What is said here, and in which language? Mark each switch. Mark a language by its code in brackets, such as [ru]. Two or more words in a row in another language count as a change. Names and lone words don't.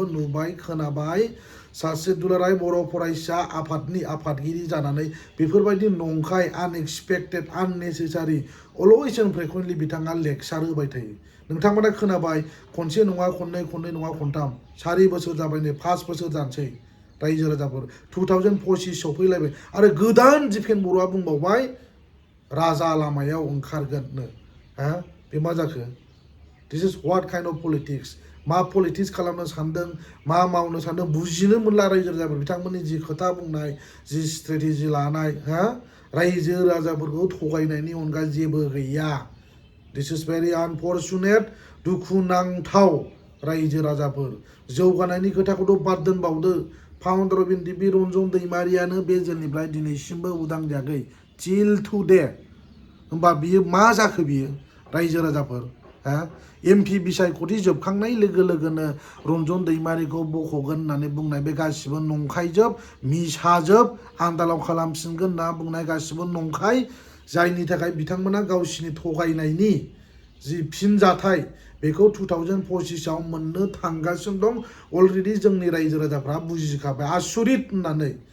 [brx] नुबाय खोनाबाय सासे दुलाराय बर' फरायसा आफादनि आफादगिरि जानानै बेफोरबायदि नंखाय [en] unexpected unnecessary always and frequently [brx] बिथाङा लेक्सार होबाय थायो नोंथांमोना खोनाबाय खनसे नङा खननै खननै नङा खनथाम 4 बोसोर जाबाय नै 5 बोसोर जानोसै रायजो राजाफोर 2025 सौफैलायबाय आरो गोदान डिफेन्स बर'आ बुंबावबाय राजा लामायाव ओंखारगोननो हा बे मा जाखो [en] this is what kind of politics [brx] मा पलिटिक्स खालामनो सानदों मा मावनो सानदों बुजिनो मोनला रायजो राजाफोर बिथांमोननि जि खोथा बुंनाय जि स्ट्रेटेजि लानाय हा रायजो राजाफोरखौ थगायनायनि अनगा जेबो गैया [en] this is very unfortunate [brx] दुखुनांथाव रायजो राजाफोर जौगानायनि खोथाखौथ' बाद दोनबावदो [en] founder of NDP [brx] रन्जन दैमारियानो बे जेलनिफ्राय दिनैसिमबो उदां जायाखै [en] till today [brx] होमबा बियो मा जाखो बियो रायजो राजाफोर हा एमपि बिसायख'थि जोबखांनाय लोगो लोगोनो रन्जन दैमारिखौ बख'गोन होननानै बुंनाय बे गासिबो नंखायजोब मिसाजोब आन्दालाव खालामफिनगोन होनना बुंनाय गासिबो नंखाय जायनि थाखाय बिथांमोना गावसिनि थगायनायनि जि फिनजाथाय बेखौ 2025 आव मोननो थांगासिनो दं अलरेडि जोंनि रायजो राजाफ्रा बुजिखाबाय आसुरित होननानै